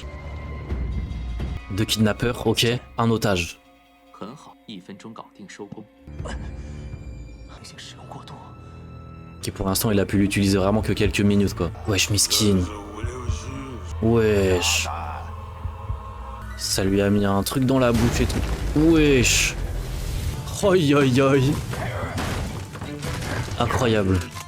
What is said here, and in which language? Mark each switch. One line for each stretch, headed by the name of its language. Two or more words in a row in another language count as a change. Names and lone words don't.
French: 2 kidnappeurs, ok. Un otage.
Chinese: 很好，1分钟搞定收工。
French: Ok, pour l'instant, il a pu l'utiliser vraiment que quelques minutes, quoi. Wesh, miskin. Wesh. Ça lui a mis un truc dans la bouche et tout. Wesh. Oi, oi, oi. Incroyable.